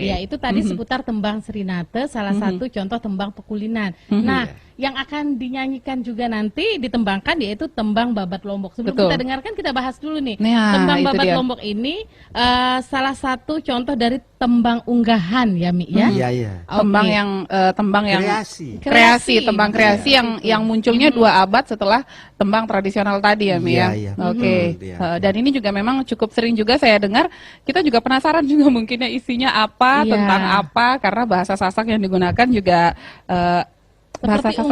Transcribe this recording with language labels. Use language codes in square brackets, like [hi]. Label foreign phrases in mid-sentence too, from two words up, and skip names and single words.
[id] Ya, itu tadi seputar tembang Serinate, salah satu contoh tembang pekulinan. Nah, yang akan dinyanyikan juga nanti ditembangkan yaitu tembang Babat Lombok. Sebelum Betul. kita dengarkan kita bahas dulu nih. Nah, Tembang itu Babat dia. Lombok ini salah satu contoh dari tembang unggahan ya, Mi ya. Iya, iya. Tembang Oke. yang Kreasi. kreasi, tembang Iya. kreasi yang munculnya 2 abad setelah tembang tradisional tadi ya, Mi ya. Iya, iya. Oke. Betul, dia. Dan ini juga memang cukup sering juga saya dengar, kita juga penasaran juga mungkinnya isinya apa, Iya. tentang apa, karena bahasa Sasak yang digunakan juga bahasa Seperti